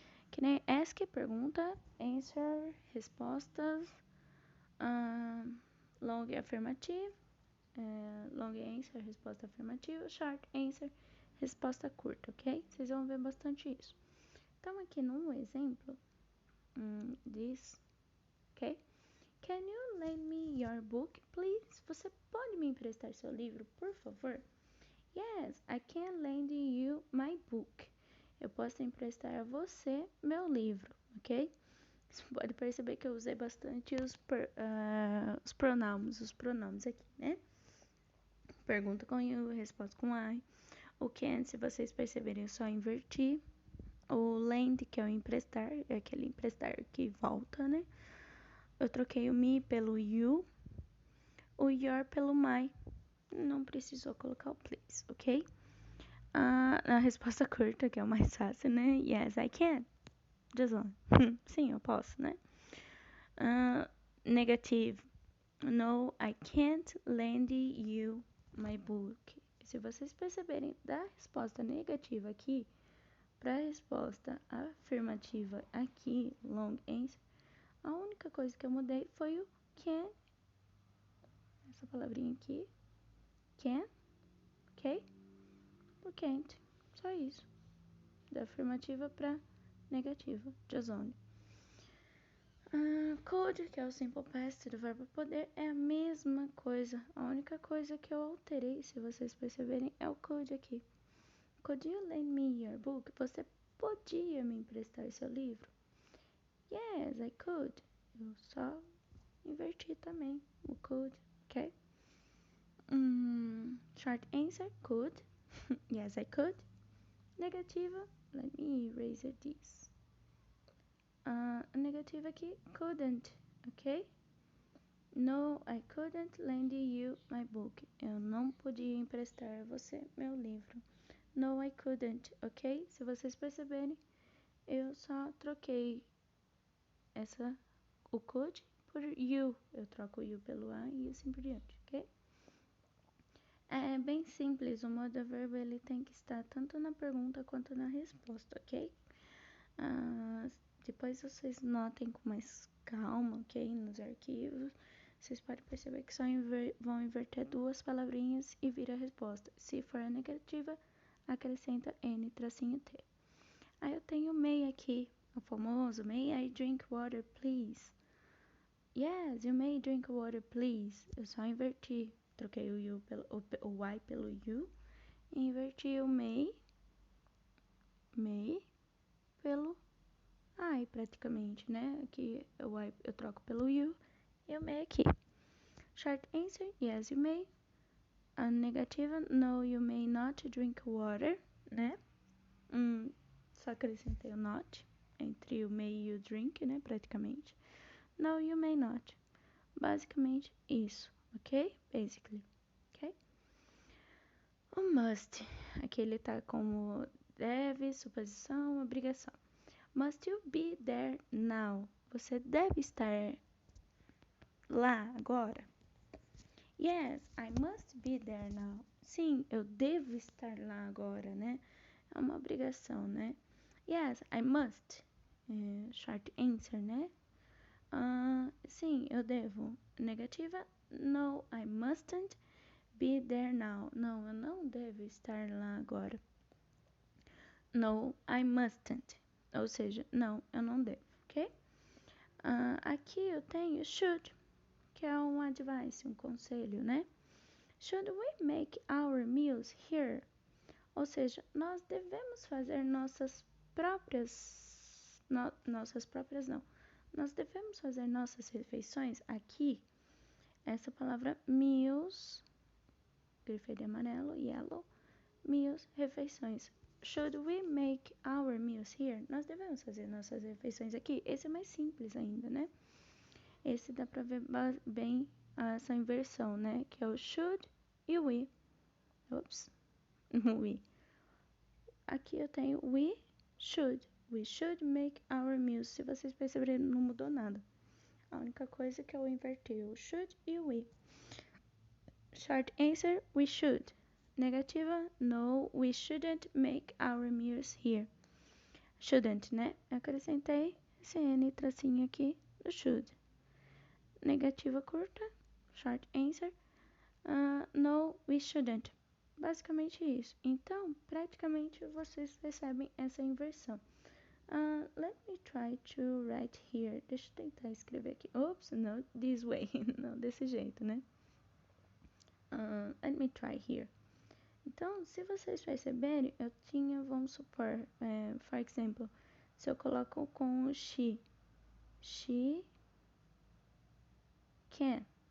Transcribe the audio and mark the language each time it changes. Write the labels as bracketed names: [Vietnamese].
[Portuguese] Que nem ask, pergunta, answer, respostas, long afirmative, long answer, resposta afirmativa, short answer, resposta curta, ok? Vocês vão ver bastante isso. Então, aqui num exemplo, this, ok? [English] Can you lend me your book, please? [Portuguese] Você pode me emprestar seu livro, por favor? [English] Yes, I can lend you my book. [Portuguese] Eu posso emprestar a você meu livro, ok? Você pode perceber que eu usei bastante os pronomes aqui, né? Pergunta com you, resposta com I. O can, se vocês perceberem, eu só inverti. O lend, que é o emprestar, é aquele emprestar que volta, né? Eu troquei o me pelo you, o your pelo my. Não precisou colocar o please, ok? A resposta curta, que é o mais fácil, né? [English] Yes, I can. Just one. [Portuguese] Sim, eu posso, né? [English] Negative. No, I can't lend you my book. [Portuguese] Se vocês perceberem da resposta negativa aqui para a resposta afirmativa aqui, long answer, a única coisa que eu mudei foi o can. Essa palavrinha aqui. Can. Ok? O can't. Só isso. Da afirmativa para negativa. [English] Just only. [Portuguese] Could, que é o simple past do verbo poder, é a mesma coisa. A única coisa que eu alterei, se vocês perceberem, é o could aqui. [English] Could you lend me your book? [Portuguese] Você podia me emprestar seu livro? [English] Yes, I could. [Portuguese] Eu só inverti também o could, ok? [English] Short answer, could. Yes, I could. [Portuguese] Negativa, [English] let me erase this. [Portuguese] A negativa aqui, couldn't, ok? [English] No, I couldn't lend you my book. [Portuguese] Eu não podia emprestar a você meu livro. [English] No, I couldn't, ok? [Portuguese] Se vocês perceberem, eu só troquei o could por you. Eu troco o you pelo I e assim por diante, ok? É bem simples, o modo verbo ele tem que estar tanto na pergunta quanto na resposta, ok? Depois vocês notem com mais calma, ok? Nos arquivos, vocês podem perceber que só vão inverter duas palavrinhas e vira a resposta. Se for a negativa, acrescenta N tracinho T. Aí eu tenho may aqui, o famoso [English] May I drink water, please? Yes, you may drink water, please. [Portuguese] Eu só inverti. Troquei o Y pelo you e inverti o may pelo I praticamente, né? Aqui o I eu troco pelo you e o may aqui. [English] Short answer, yes, you may. [Portuguese] A negativa, [English] no, you may not drink water, né? [Portuguese] Só acrescentei o not entre o may e o drink, né? Praticamente. [English] No, you may not. [Portuguese] Basicamente isso, ok? [English] Basically, ok? [Portuguese] O must, aqui ele tá como deve, suposição, obrigação. [English] Must you be there now? [Portuguese] Você deve estar lá agora? [English] Yes, I must be there now. [Portuguese] Sim, eu devo estar lá agora, né? É uma obrigação, né? [English] Yes, I must. [Portuguese] Short answer, né? Sim, eu devo. Negativa, [English] no, I mustn't be there now. [Portuguese] Não, eu não devo estar lá agora. [English] No, I mustn't. [Portuguese] Ou seja, não, eu não devo, ok? Aqui eu tenho should, que é um advice, um conselho, né? [English] Should we make our meals here? [Portuguese] Ou seja, nós devemos fazer nossas próprias. Nossas próprias não. Nós devemos fazer nossas refeições aqui. Essa palavra meals, grifei de amarelo, yellow, meals, refeições. [English] Should we make our meals here? [Portuguese] Nós devemos fazer nossas refeições aqui. Esse é mais simples ainda, né? Esse dá pra ver bem essa inversão, né? Que é o should e we. Ops, we. Aqui eu tenho we should. [English] We should make our meals. [Portuguese] Se vocês perceberem, não mudou nada. A única coisa que eu inverti o should e o we. [English] Short answer, we should. [Portuguese] Negativa, [English] no, we shouldn't make our meals here. Shouldn't, né? [Portuguese] Acrescentei esse N tracinho aqui do should. Negativa curta, [English] short answer, no, we shouldn't. [Portuguese] Basicamente isso. Então, praticamente vocês percebem essa inversão. [English] Let me try to write here. [Portuguese] Deixa eu tentar escrever aqui. [English] Oops, no, this way. [Portuguese] Não, desse jeito, né? [English] Let me try here. [Portuguese] Então, se vocês perceberem, eu tinha, vamos supor, for example, se eu coloco com o she can.